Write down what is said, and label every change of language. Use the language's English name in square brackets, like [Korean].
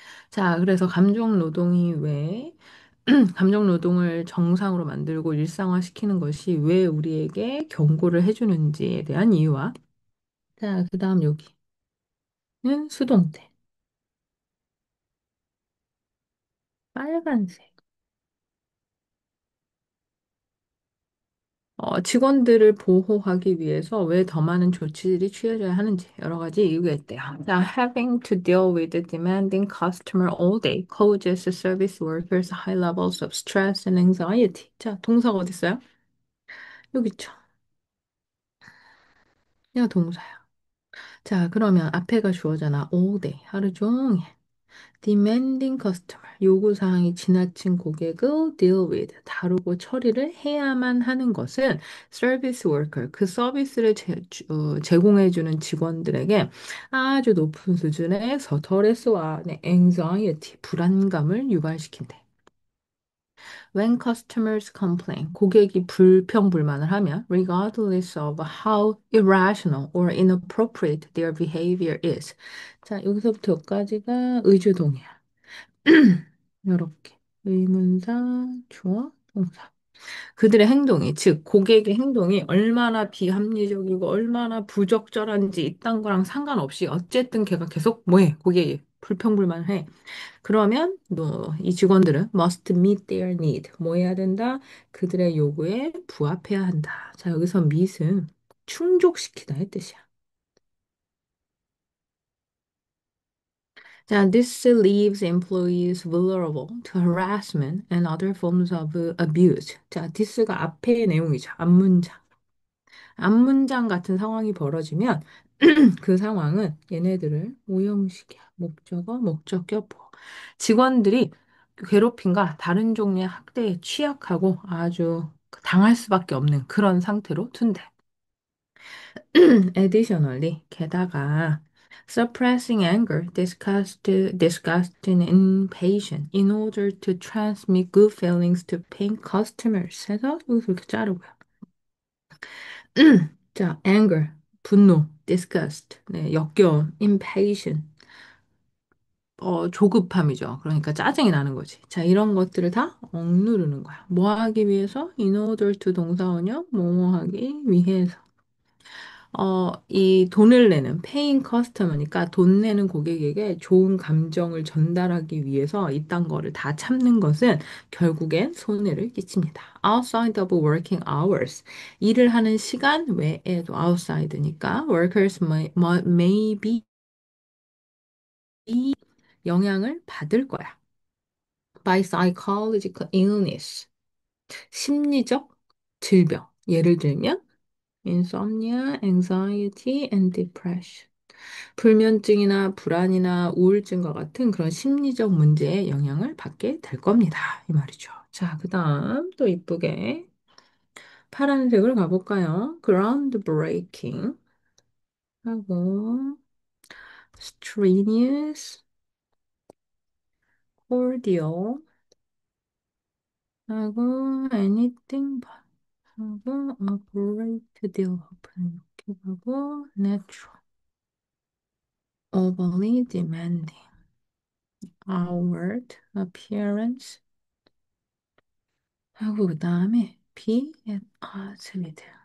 [Korean] 자, 그래서 감정 노동이 왜 감정 노동을 정상으로 만들고 일상화시키는 것이 왜 우리에게 경고를 해주는지에 대한 이유와 자, 그 다음 여기는 수동태. 빨간색. 직원들을 보호하기 위해서 왜 더 많은 조치들이 취해져야 하는지 여러 가지 이유가 있대요. [English] 자, having to deal with a demanding customer all day causes service workers high levels of stress and anxiety. [Korean] 자, 동사가 어디 있어요? 여기 있죠. 얘가 동사야. 자, 그러면 앞에가 주어잖아. all day, 하루 종일. demanding customer, 요구사항이 지나친 고객을 [English] deal with, [Korean] 다루고 처리를 해야만 하는 것은 [English] service worker, [Korean] 그 서비스를 제공해주는 직원들에게 아주 높은 수준의 스트레스와 anxiety, 불안감을 유발시킨대. [English] When customers complain, [Korean] 고객이 불평불만을 하면 [English] regardless of how irrational or inappropriate their behavior is. [Korean] 자, 여기서부터 여기까지가 의주동이야. 이렇게 의문사, 주어, 동사. 그들의 행동이, 즉 고객의 행동이 얼마나 비합리적이고 얼마나 부적절한지 이딴 거랑 상관없이 어쨌든 걔가 계속 뭐해? 고객이 불평불만해. 그러면 이 직원들은 [English] must meet their need. [Korean] 뭐 해야 된다? 그들의 요구에 부합해야 한다. 자, 여기서 meet은 충족시키다의 뜻이야. [English] 자, this leaves employees vulnerable to harassment and other forms of abuse. [Korean] 자, this가 앞의 내용이죠. 앞문장. 앞문장 같은 상황이 벌어지면 그 상황은 얘네들을 오형식이야. 목적어, 목적격, 보어. 직원들이 괴롭힘과 다른 종류의 학대에 취약하고 아주 당할 수밖에 없는 그런 상태로 둔대. [English] Additionally, [Korean] 게다가 [English] suppressing anger, disgust and impatience in order to transmit good feelings to paying customers [Korean] 해서 여기서 이렇게 자르고요. 자, anger, 분노, disgust, 네, 역겨움, impatient, 조급함이죠. 그러니까 짜증이 나는 거지. 자, 이런 것들을 다 억누르는 거야. 뭐 하기 위해서? [English] In order to [Korean] 동사원형, 뭐뭐 하기 위해서. 이 돈을 내는 [English] paying customer [Korean] 니까 돈 내는 고객에게 좋은 감정을 전달하기 위해서 이딴 거를 다 참는 것은 결국엔 손해를 끼칩니다. [English] Outside of working hours. [Korean] 일을 하는 시간 외에도 outside니까 [English] workers may be [Korean] 영향을 받을 거야. [English] By psychological illness. [Korean] 심리적 질병. [English] 예를 들면 insomnia, anxiety, and depression. [Korean] 불면증이나 불안이나 우울증과 같은 그런 심리적 문제에 영향을 받게 될 겁니다. 이 말이죠. 자, 그 다음 또 이쁘게 파란색을 가볼까요? [English] ground breaking 하고 strenuous, cordial 하고 anything but 하고 a great deal of [Korean] 이렇게 하고 [English] natural, overly demanding, outward appearance 하고 그 다음에 be at odds with.